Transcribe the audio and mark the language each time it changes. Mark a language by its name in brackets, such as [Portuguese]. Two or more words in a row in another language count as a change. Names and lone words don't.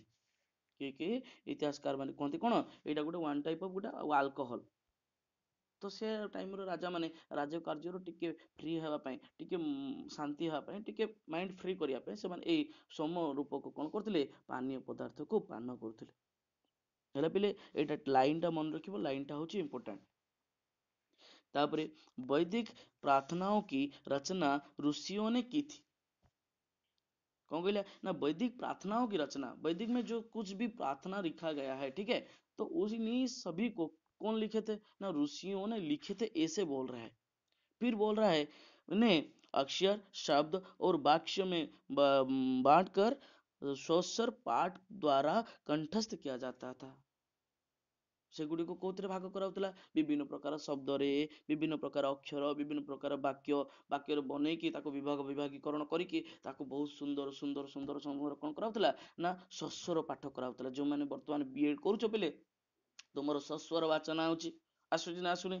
[Odia] କେହି ଇତିହାସକାର ମାନେ କୁହନ୍ତି କଣ, ଏଇଟା ଗୋଟେ [English] one type of [Odia] ଗୋଟେ ଆଲକୋହଲ। ତ ସେ ଟାଇମର ରାଜା ମାନେ ରାଜ କାର୍ଯ୍ୟରୁ ଟିକେ ଫ୍ରି ହେବା ପାଇଁ, ଟିକେ ଶାନ୍ତି ହେବା ପାଇଁ, ଟିକେ [English] mind free [Odia] କରିବା ପାଇଁ ସେମାନେ ଏଇ ସୋମ ରୂପକୁ କଣ କରୁଥିଲେ? ପାନୀୟ ପଦାର୍ଥକୁ ପାନ କରୁଥିଲେ। ହେଲା ପିଲେ, ଏଇଟା ଲାଇନ ଟା ମନେ ରଖିବ, ଲାଇନ ଟା ହିଁ ଇମ୍ପୋର୍ଟାଣ୍ଟ। [Hindi] तापरे वैदिक प्रार्थनाओं की रचना ऋषियों ने की थी। कौन कहले ना वैदिक प्रार्थनाओं की रचना, वैदिक में जो कुछ भी प्रार्थना लिखा गया है, ठीक है, तो उन्हीं सभी को कौन लिखे थे ना ऋषियों ने लिखे थे, ऐसे बोल रहा है। फिर बोल रहा है उन्हें अक्षर शब्द और वाक्य में बांट कर स्वस्वर पाठ द्वारा कंठस्थ किया जाता था। [Odia] ସେଗୁଡ଼ିକୁ କୋଉଥିରେ ଭାଗ କରାଉଥିଲା? ବିଭିନ୍ନ ପ୍ରକାର ଶବ୍ଦରେ, ବିଭିନ୍ନ ପ୍ରକାର ଅକ୍ଷର, ବିଭିନ୍ନ ପ୍ରକାର ବାକ୍ୟରେ ବନେଇକି ତାକୁ ବିଭାଗୀକରଣ କରିକି ତାକୁ ବହୁତ ସୁନ୍ଦର କଣ କରାଉଥିଲା ନା ସ୍ୱସ୍ୱର ପାଠ କରାଉଥିଲା। ଯୋଉମାନେ ବର୍ତ୍ତମାନ ବିଏଡ୍ କରୁଛ ପିଲେ, ତୁମର ସ୍ୱସ୍ୱର ବାଚନ ଆସୁଛି ନା ଆସୁନି?